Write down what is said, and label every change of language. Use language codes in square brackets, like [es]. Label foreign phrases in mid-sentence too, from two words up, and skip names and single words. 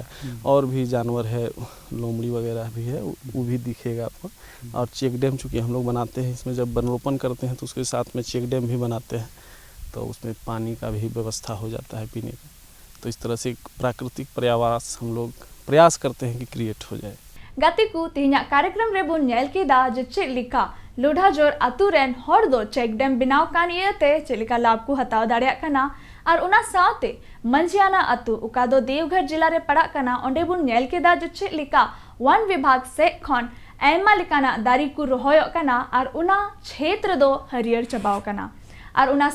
[hi] और भी जानवर है, लोमड़ी वगैरह भी है, वो भी दिखेगा आपको। और [en] check dam [hi] चूँकि हम लोग बनाते हैं, इसमें जब वनरोपण करते हैं तो उसके साथ में [en] check dam [hi] भी बनाते हैं, तो उसमें पानी का भी व्यवस्था हो जाता है पीने का। तो इस तरह से प्राकृतिक पर्यावरण हम लोग प्रयास करते हैं कि क्रिएट हो जाए। [sat] गतिकू तिहिना कार्यक्रम रे बुन नेल केदा जे चेलिका लोढ़ाजोर अतु रेन हर दो [en] check dam [sat] बिनाव कान इयते चेलिका लाभ को हताव दाड़िया कना और उना साथे मंजियाना अतु उका दो देवघर जिला रे पड़ा कना ओंडे बुन नेल केदा जे चेलिका [hi] वन विभाग [sat] से खन ऐमा लिकाना दारी को रोहयो कना और उना क्षेत्र दो हरियर चबाव कना और उना